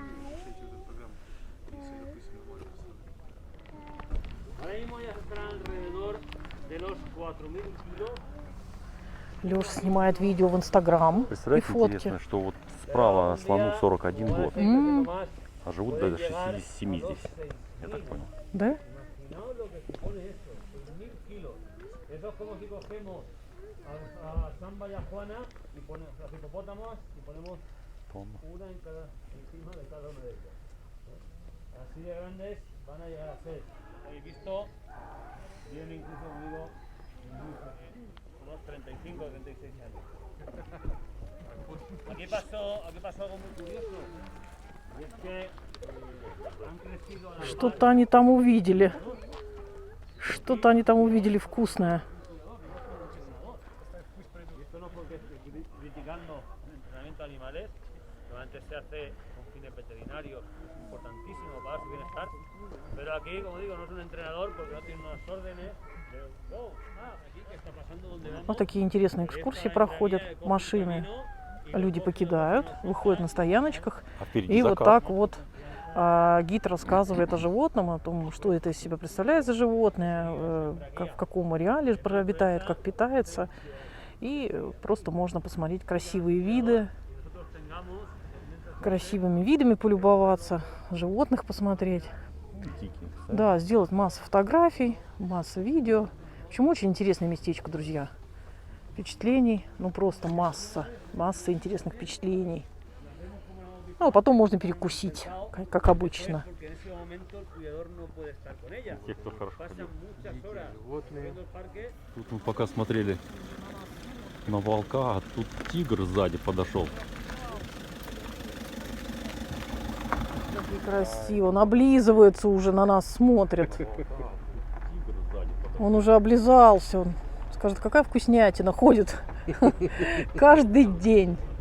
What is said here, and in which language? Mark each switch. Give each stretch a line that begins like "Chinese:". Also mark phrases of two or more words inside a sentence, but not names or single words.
Spanish: Ahora mismo ya estarán alrededor de los 4000 kilos.
Russian: Лёша снимает видео в Инстаграм и Представляете, фотки. интересно, что вот справа слону 41 год, М,
Spanish: Más,
Russian: а живут до 67 здесь, я так понял. Да?
Spanish: imaginaos lo que supone esto, 6000 kilos. Eso es como si cogemos a Samba y a Juana y ponemos los hipopótamos y ponemos
Russian: Тонна.
Spanish: una encima de cada una de ellas. Así de grandes van a llegar a ser. Habéis visto, vienen incluso conmigo unos 35 o 36 años. Aquí pasó algo muy curioso. Y es que han crecido a la
Russian: Что-то они там увидели. Что-то они там увидели вкусное.
Spanish: Y esto no porque esté criticando el entrenamiento de animales, que normalmente se hace con fines veterinarios, es importantísimo para su bienestar, pero aquí, como digo, no es un entrenador porque no tiene unas órdenes de, aquí qué está pasando, dónde vamos.
Russian: Вот такие интересные экскурсии проходят. Машины люди покидают, выходят на стояночках. А впереди И вот закат. так вот гид рассказывает о животном, о том, что это из себя представляет за животное, в каком ареале обитает, как питается. И просто можно посмотреть красивые виды.
Spanish: Nosotros tengamos, mientras
Russian: красивыми видами полюбоваться, животных посмотреть. Да, сделать массу фотографий, массу видео. В общем, очень интересное местечко, друзья. Впечатлений, ну просто масса интересных впечатлений. Ну, а потом можно перекусить, как обычно.
Spanish: Porque en ese momento el cuidador no puede estar con ella.
Russian: Те, кто хорошо
Spanish: Pasan
Russian: ходил.
Spanish: muchas horas
Russian: Животные.
Spanish: viendo el parque.
Russian: Тут мы пока смотрели на волка, а тут тигр сзади подошел. Красиво, он облизывается уже, на нас смотрит. Тигр сзади подошел. Он уже облизался, он скажет, какая вкуснятина ходит каждый день.